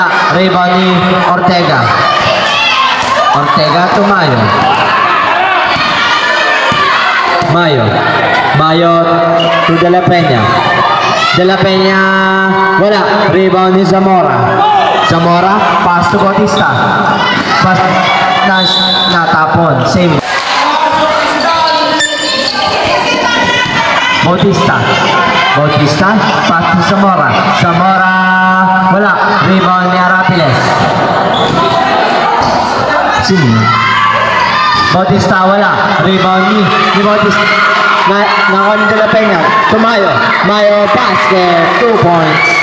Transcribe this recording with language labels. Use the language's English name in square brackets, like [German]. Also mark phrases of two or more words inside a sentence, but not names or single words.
[Filipino] Rebound ni Ortega. Ortega to Mayo. Mayo. Mayo to De La Peña. De La Peña. Wala. Rebound ni Zamora. Zamora. [English] Pass to Bautista. Pass. [Filipino] Natapon. Same. Bautista. [English] Bautista. Pass to Zamora. Zamora. [Filipino] Wala. Rebound ni Arapiles. Sino? Bautista wala. Rebound ni Bautista. Nakon De La Peña. To Mayo. Mayo basket. 2 points.